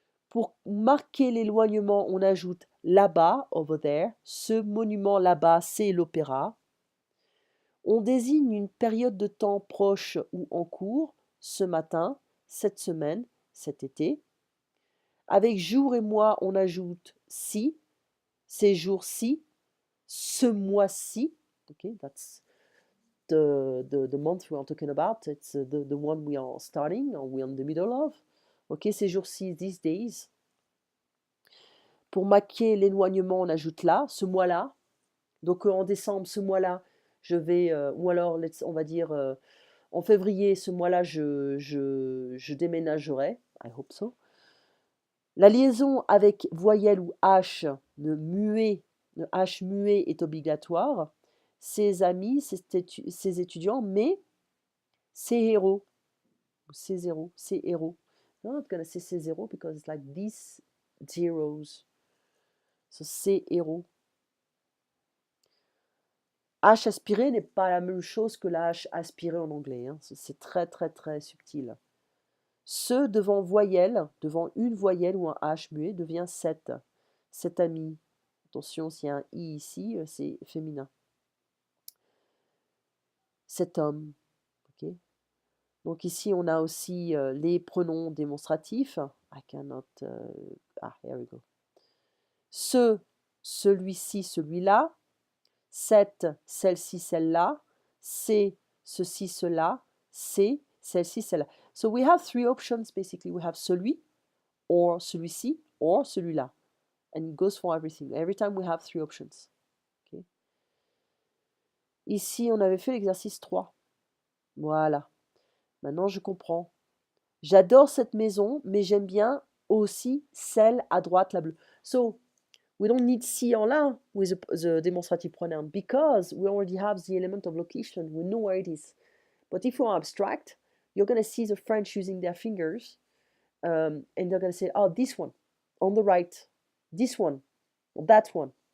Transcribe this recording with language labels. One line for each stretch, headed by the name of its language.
French: Pour marquer l'éloignement, on ajoute là-bas,
English: over there,
French: ce monument là-bas, c'est l'opéra. On désigne une période de temps proche ou en cours, ce matin, cette semaine, cet été. Avec jour et mois, on ajoute si, ces jours-ci, ce mois-ci.
English: Okay, that's the month we are talking about. It's the one we are starting or we are in the middle of.
French: Ok, ces jours-ci,
English: these days.
French: Pour marquer l'éloignement, on ajoute là, ce mois-là. Donc en décembre, ce mois-là, je vais, ou alors on va dire en février, ce mois-là, je déménagerai.
English: I hope so.
French: La liaison avec voyelle ou H, le H muet est obligatoire. Ses amis, ses étudiants, mais ses héros. Ses héros, ses héros.
English: I'm not gonna say ses héros because it's like these zeros.
French: So ses héros. H aspiré n'est pas la même chose que la H aspirée en anglais, hein. C'est très très très subtil. Ce devant voyelle, devant une voyelle ou un H muet devient cet. Cet ami. Attention, s'il y a un I ici, c'est féminin. Cet homme. Okay. Donc ici, on a aussi les pronoms démonstratifs.
English: I cannot... here we go.
French: Ce, celui-ci, celui-là. Cette, celle-ci, celle-là. C'est, ceci, cela. C'est, celle-ci, celle-là.
English: So we have 3 options basically. We have celui, or celui-ci, or celui-là. And it goes for everything. Every time we have 3 options. Okay.
French: Ici, on avait fait l'exercice 3. Voilà. Maintenant, je comprends. J'adore cette maison, mais j'aime bien aussi celle à droite, la bleue.
English: So, we don't need see en là with the demonstrative pronoun because we already have the element of location. We know where it is. But if you are abstract, you're going to see the French using their fingers and they're going to say, oh, this one on the right, this one, or that one.